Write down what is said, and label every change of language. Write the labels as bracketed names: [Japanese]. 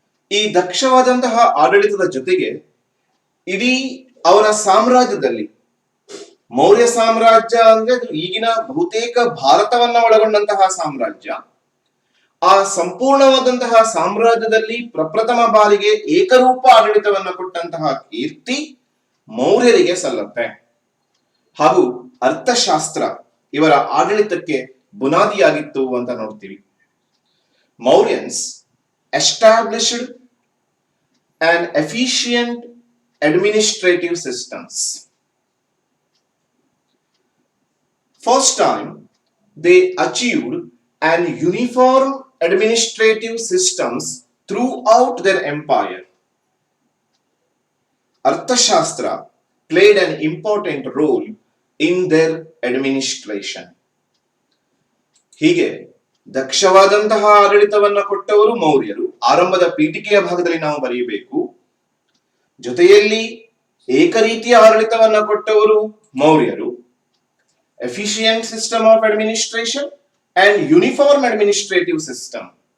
[Kannada] ಈ ದಕ್ಷವಾದಂತಹ ಆಡಳಿತದ ಜೊತೆಗೆ ಇಡೀ ಅವರ ಸಾಮ್ರಾಜ್ಯದಲ್ಲಿ, ಮೌರ್ಯ ಸಾಮ್ರಾಜ್ಯ ಅಂದ್ರೆ ಈಗಿನ ಬಹುತೇಕ ಭಾರತವನ್ನ ಒಳಗೊಂಡಂತಹ ಸಾಮ್ರಾಜ್ಯ, ಆ ಸಂಪೂರ್ಣವಾದಂತಹ ಸಾಮ್ರಾಜ್ಯದಲ್ಲಿ ಪ್ರಪ್ರಥಮ ಬಾರಿಗೆ ಏಕರೂಪ ಆಡಳಿತವನ್ನ ಕೊಟ್ಟಂತಹ ಕೀರ್ತಿ ಮೌರ್ಯರಿಗೆ ಸಲ್ಲತ್ತೆ. ಹಾಗೂ ಅರ್ಥಶಾಸ್ತ್ರ ಇವರ ಆಡಳಿತಕ್ಕೆ ಬುನಾದಿಯಾಗಿತ್ತು ಅಂತ ನೋಡ್ತೀವಿ. [English] Mauryans established an efficient administrative systems. First time they achieved an uniform administrative systems throughout their empire. Arthashastra played an important role in their administration. [Kannada] ಹೀಗೆ ದಕ್ಷವಾದಂತಹ ಆಡಳಿತವನ್ನ ಕೊಟ್ಟವರು ಮೌರ್ಯರು. ಆರಂಭದ ಪೀಠಿಕೆಯ ಭಾಗದಲ್ಲಿ ನಾವು ಬರೆಯಬೇಕು. ಜೊತೆಯಲ್ಲಿ ಏಕರೀತಿಯ ಆಡಳಿತವನ್ನ ಕೊಟ್ಟವರು ಮೌರ್ಯರು. [English] Efficient system of administration and uniform administrative system.